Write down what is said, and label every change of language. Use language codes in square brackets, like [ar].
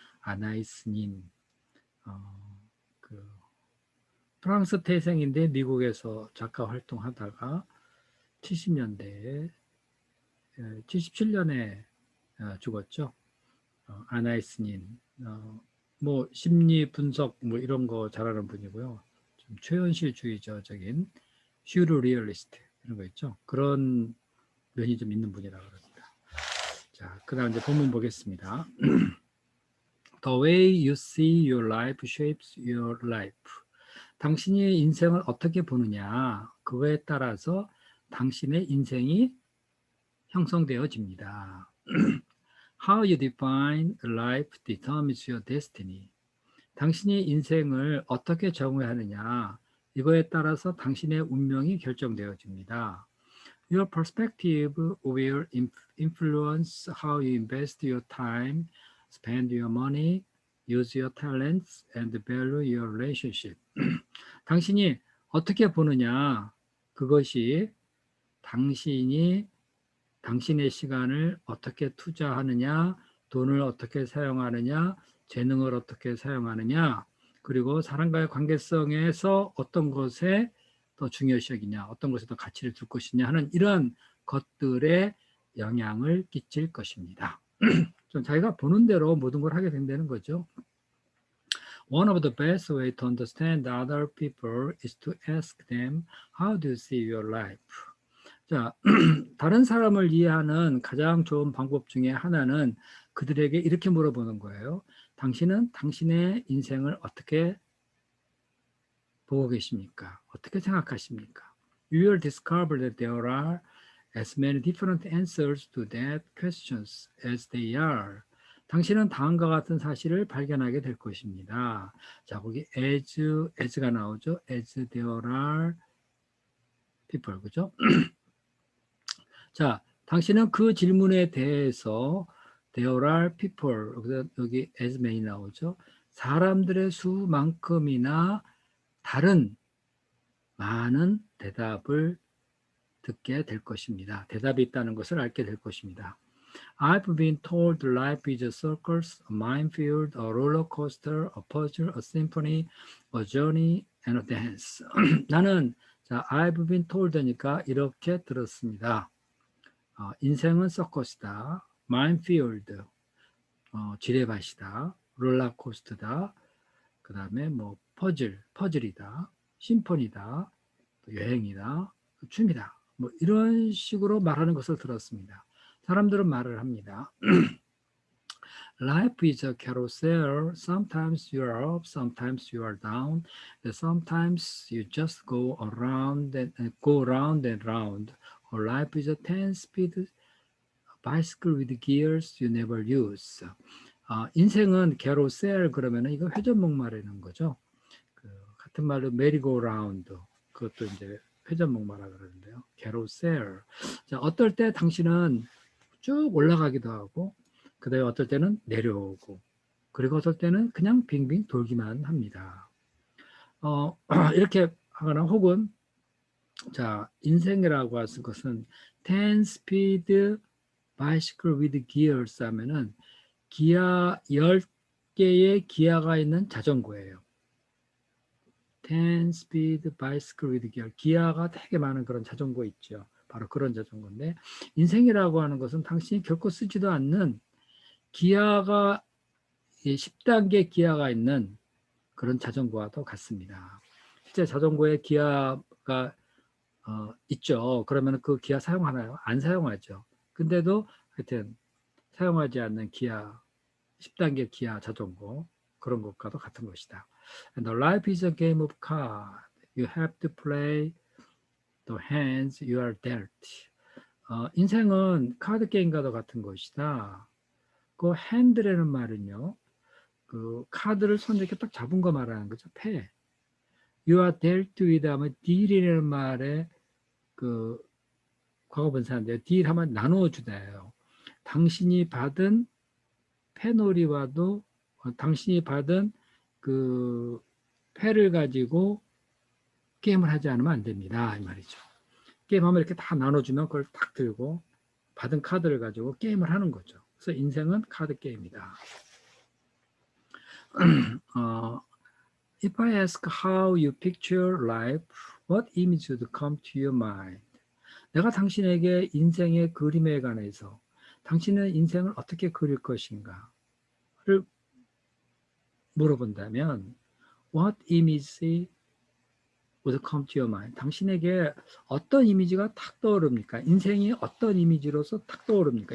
[ko] 아나이스닌. 그 프랑스 태생인데 미국에서 작가 활동하다가 70년대에 77년에 죽었죠. 아나이스닌. 뭐 심리 분석 뭐 이런 거 잘하는 분이고요. 좀 최현실주의적인 슈르리얼리스트 이런 거 있죠. 그런 면이 좀 있는 분이라고 그럽니다. 자, 그다음 이제 본문 보겠습니다. [en] The way you see your life shapes your life. [ko] 당신이 인생을 어떻게 보느냐, 그거에 따라서 당신의 인생이 형성되어집니다. [en] How you define life determines your destiny. [ko] 당신이 인생을 어떻게 정의하느냐, 이거에 따라서 당신의 운명이 결정되어집니다. [en] Your perspective will influence how you invest your time, spend your money, use your talents, and value your relationship. [ko] 당신이 어떻게 보느냐, 그것이 당신이 당신의 시간을 어떻게 투자하느냐, 돈을 어떻게 사용하느냐, 재능을 어떻게 사용하느냐, 그리고 사람과의 관계성에서 어떤 것에 더 중요시 여기냐, 어떤 것에 더 가치를 둘 것이냐 하는 이런 것들에 영향을 끼칠 것입니다. 좀 자기가 보는 대로 모든 걸 하게 된다는 거죠. [en] One of the best way to understand other people is to ask them, how do you see your life? [ko] 자, 다른 사람을 이해하는 가장 좋은 방법 중에 하나는 그들에게 이렇게 물어보는 거예요. 당신은 당신의 인생을 어떻게 보고 계십니까? 어떻게 생각하십니까? [en] You will discover that there are as many different answers to that questions as they are. [ko] 당신은 다음과 같은 사실을 발견하게 될 것입니다. 자, 거기 as가 나오죠. [en] As there are people, [ko] 그죠? 자, 당신은 그 질문에 대해서 [en] there are people, [ko] 여기 [en] as many [ko] 나오죠. 사람들의 수만큼이나 다른 많은 대답을 듣게 될 것입니다. 대답이 있다는 것을 알게 될 것입니다. [en] I've been told life is a circus, a minefield, a roller coaster, a puzzle, a symphony, a journey, and a dance. [ko] 나는 자, [en] I've been told [ko] 니까 이렇게 들었습니다. 인생은 서커스다, 마인필드, 지뢰밭이다, 롤러코스터다, 그 다음에 뭐 퍼즐이다, 심포니다, 여행이다, 춤이다, 뭐 이런 식으로 말하는 것을 들었습니다. 사람들은 말을 합니다. [en] Life is a carousel. Sometimes you are up, sometimes you are down, and sometimes you just go around and go round and round. Or life is a 10-speed bicycle with gears you never use. [ko] 인생은 carousel 그러면은 이거 회전목 말하는 거죠. 그 같은 말로 메리고라운드 그것도 이제 회전목 말하 그러는데요. [en] carousel. [ko] 자, 어떨 때 당신은 쭉 올라가기도 하고, 그다음에 어떨 때는 내려오고, 그리고 어떨 때는 그냥 빙빙 돌기만 합니다. 이렇게 하거나 혹은 자, 인생이라고 하는 것은 [en] 10-speed bicycle with gears [ko] 하면은 기아 10개의 기아가 있는 자전거예요. [en] 10 speed bicycle with gear. [ko] 기아가 되게 많은 그런 자전거 있죠. 바로 그런 자전거인데, 인생이라고 하는 것은 당신이 결코 쓰지도 않는 기아가 10단계 기아가 있는 그런 자전거와도 같습니다. 실제 자전거에 기아가 있죠. 그러면 그 기아 사용하나요? 안 사용하죠. 근데도 하여튼 사용하지 않는 기아, 10단계 기아 자전거, 그런 것과도 같은 것이다. [en] And the life is a game of cards. You have to play the hands you are dealt. [ko] 인생은 카드 게임과도 같은 것이다. 그 핸드라는 말은요, 그 카드를 손에 이렇게 딱 잡은 거 말하는 거죠. 패. [en] You are dealt with [ko] 하면 deal이라는 말에 그 과거분사인데요. deal 하면 나누어주다예요. 당신이 받은 패놀이와도 당신이 받은 그 패를 가지고 게임을 하지 않으면 안 됩니다. 이 말이죠. 게임하면 이렇게 다 나눠주면 그걸 딱 들고 받은 카드를 가지고 게임을 하는 거죠. 그래서 인생은 카드 게임이다. [en] If I ask how you picture life, what image would come to your mind? [ko] 내가 당신에게 인생의 그림에 관해서 당신은 인생을 어떻게 그릴 것인가를 물어본다면 [en] What image would come to your mind? [ko] 당신에게 어떤 이미지가 탁 떠오릅니까? 인생이 어떤 이미지로서 탁 떠오릅니까?